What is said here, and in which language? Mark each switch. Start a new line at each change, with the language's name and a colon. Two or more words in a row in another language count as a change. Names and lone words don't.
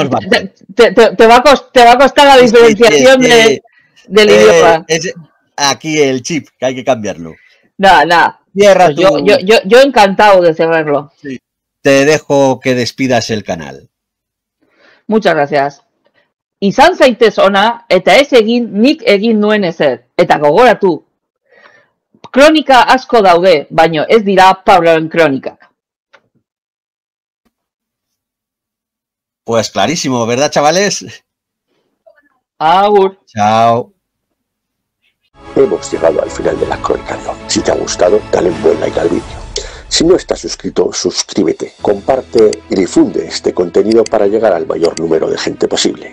Spanish: No, te va a costar la diferenciación del idioma. Es aquí el chip, que hay que cambiarlo. Nada. Cierra pues yo encantado de cerrarlo. Sí. Te dejo que despidas el canal. Muchas gracias.
Basque: Izan zaitez ona, eta ez egin nik egin nuen ezer. Eta gogoratu. Kronika asko daude, baino ez dira Pabloen kronikak.
Spanish: Pues clarísimo, ¿verdad, chavales? Agur. Chao. Hemos llegado al final de la crónica de hoy. Si te ha gustado, dale un buen like al vídeo. Si no estás suscrito, suscríbete, comparte y difunde este contenido para llegar al mayor número de gente posible.